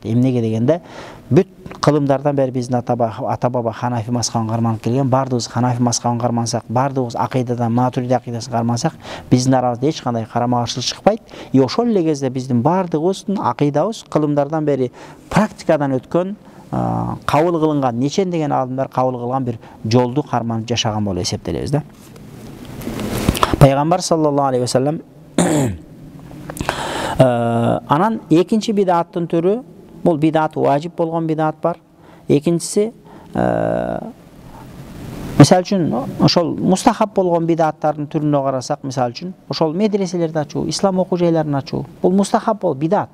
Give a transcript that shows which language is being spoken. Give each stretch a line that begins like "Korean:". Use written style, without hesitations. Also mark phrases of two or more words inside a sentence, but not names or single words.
Kyrgyz: Эмнеге дегенде, бүт кылымдардан бери биздин ата баба Ханафи мазхабын карманып келген, бардыгыбыз Ханафи мазхабын кармансак, бардыгыбыз акыйдадан Матуриди акыйдасын кармансак, биздин арабызда эч кандай карама-каршылык чыкпайт. Ошол эле кезде биздин бардыгыбыздын акыйдабыз кылымдардан бери практикадан өткөн, кабыл кылынган, нечен деген адамдар кабыл кылган бир жолду карманып жашаган болуп эсептелебиз да. Пайгамбар
Arabic: صلى الله عليه وسلم
Kyrgyz: анан экинчи бидаттын түрү, бул бидат важип болгон бидат бар. Экинчиси мисалы үчүн ошол мустахаб болгон бидаттардын түрүнө карасак, мисалы үчүн ошол медреселерди ачуу, ислам окуу жайларын ачуу, бул мустахаб бол бидат.